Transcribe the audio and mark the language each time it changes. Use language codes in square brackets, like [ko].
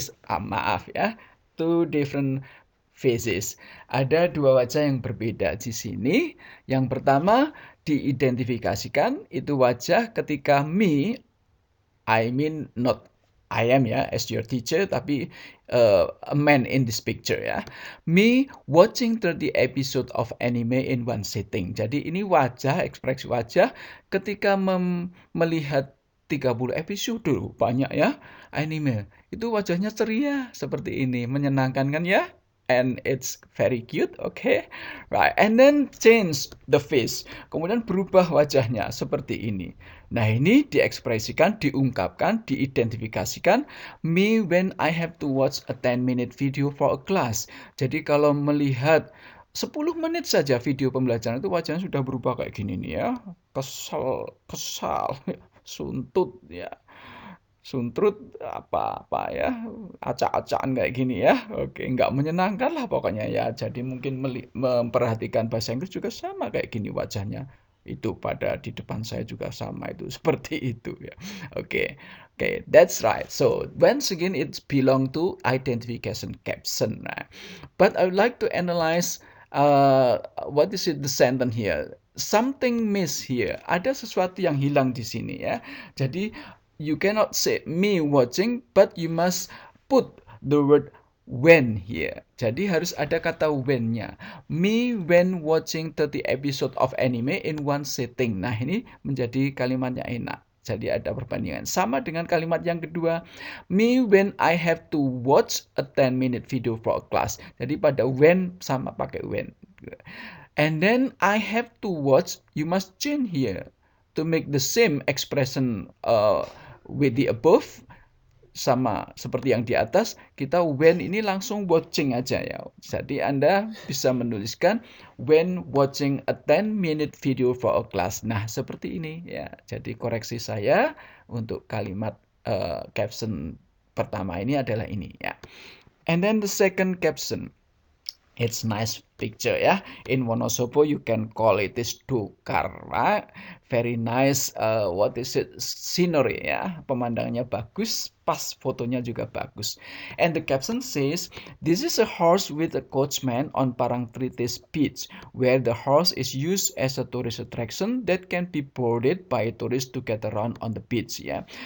[id] Maaf ya, [en] two different phases. [id] Ada dua wajah yang berbeda di sini. Yang pertama diidentifikasikan itu wajah ketika me, [en] I mean not I am, [id] ya, as your teacher, tapi [en] a man in this picture, [id] ya. [en] Me watching 30 episode of anime in one sitting. [id] Jadi ini wajah, ekspresi wajah ketika melihat 30 episode, banyak ya, anime. Itu wajahnya ceria seperti ini, menyenangkan kan ya? [en] And it's very cute, okay? Right, and then change the face. [id] Kemudian berubah wajahnya seperti ini. Nah, ini diekspresikan, diungkapkan, diidentifikasikan. [en] Me when I have to watch a 10-minute video for a class. [id] Jadi kalau melihat 10 menit saja video pembelajaran itu wajahnya sudah berubah kayak gini nih ya. Kesal, suntut ya. Suntrut apa ya, acak-acakan kayak gini ya. Oke, nggak menyenangkan lah pokoknya ya. Jadi mungkin memperhatikan bahasa Inggris juga sama kayak gini wajahnya. Itu pada di depan saya juga sama itu seperti itu ya. [en] Oke, that's right. So once again it's belong to identification caption. Nah, but I would like to analyze what is it the sentence here. Something miss here. [id] Ada sesuatu yang hilang di sini ya. [en] Jadi you cannot say me watching, but you must put the word when here. [id] Jadi harus ada kata when-nya. [en] Me when watching 30 episode of anime in one sitting. [id] Nah, ini menjadi kalimatnya enak. Jadi ada perbandingan. Sama dengan kalimat yang kedua. [en] Me when I have to watch a 10-minute video for a class. [id] Jadi pada when sama pakai when. [en] And then I have to watch, you must change here to make the same expression with the above, [id] sama seperti yang di atas, kita when ini langsung watching aja ya. Jadi Anda bisa menuliskan [en] when watching a 10-minute video for a class. [id] Nah, seperti ini ya. Jadi koreksi saya untuk kalimat caption pertama ini adalah ini ya. [en] And then the second caption. It's nice picture ya. In Wonosobo you can call it is Dokar, right? Very nice. What is it? Scenery ya. [id] Pemandangannya bagus, pas fotonya juga bagus. [en] And the caption says, this is a horse with a coachman on Parangtritis Beach, where the horse is used as a tourist attraction that can be boarded by tourists to get around on the beach ya.